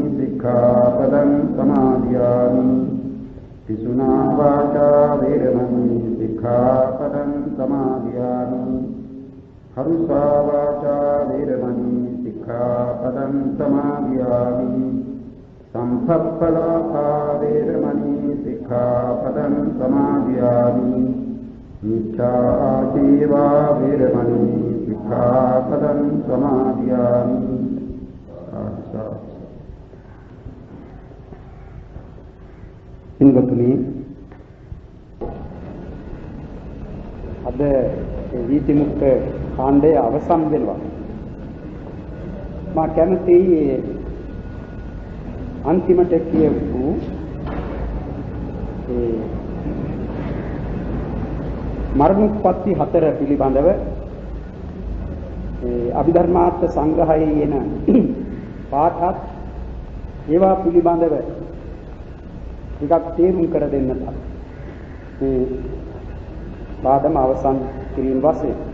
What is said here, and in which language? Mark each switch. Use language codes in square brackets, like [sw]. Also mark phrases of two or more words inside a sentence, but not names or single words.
[pi] सिक्खापदं समादयामि पिसुना वाचा वेरमणि सिक्खापदं समादयामि हरुषा वाचा वेरमणि सिक्खापदं समादयामि संसप्पलापा वेरमणि सिक्खापदं समादयामि मिथ्या आजीवा वेरमणि सिक्खापदं समादयामि [si] හිඟතුනි අද වීතිමුක්ත කාණ්ඩය අවසන් වෙනවා. මා කැමති අන්තිමට කියපු මරණෝත්පත්ති 4 පිළිබඳව අභිධර්මාර්ථ සංග්‍රහයේ එන පාඨත් ඒවා පිළිබඳව ටිකක් තේරුම් කර දෙන්නට මේ පාඩම අවසන් කිරීම වශයෙන්